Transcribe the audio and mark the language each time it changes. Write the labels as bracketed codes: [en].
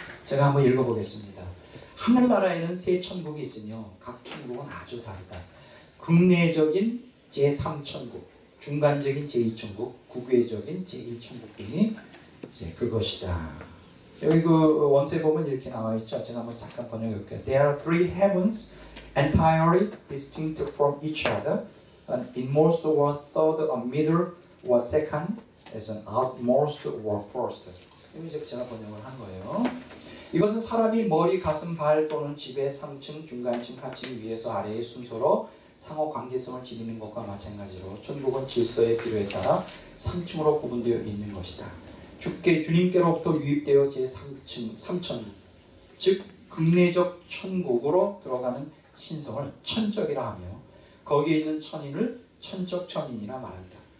[ko] 제가 한번 읽어보겠습니다. 하늘나라에는 세 천국이 있으며 각 천국은 아주 다르다. 극내적인 제3천국, 중간적인 제2천국, 국외적인 제1천국 등이 이제 그것이다. 여기 그 원서에 보면 이렇게 나와 있죠. 제가 한번 잠깐 번역해 볼게요. [en] There are three heavens entirely distinct from each other. An inmost or third, a middle or second, as an outmost or first. [ko] 이제 제가 번역을 한 거예요. 이것은 사람이 머리, 가슴, 발 또는 집의 상층, 중간층, 하층, 위에서 아래의 순서로 상호 관계성을 지니는 것과 마찬가지로 천국은 질서의 필요에 따라 3층으로 구분되어 있는 것이다. 주님께로부터 유입되어 제3층, 3천, 즉 극내적 천국으로 들어가는 신성을 천적이라 하며 거기에 있는 천인을 천적 천인이라 말한다.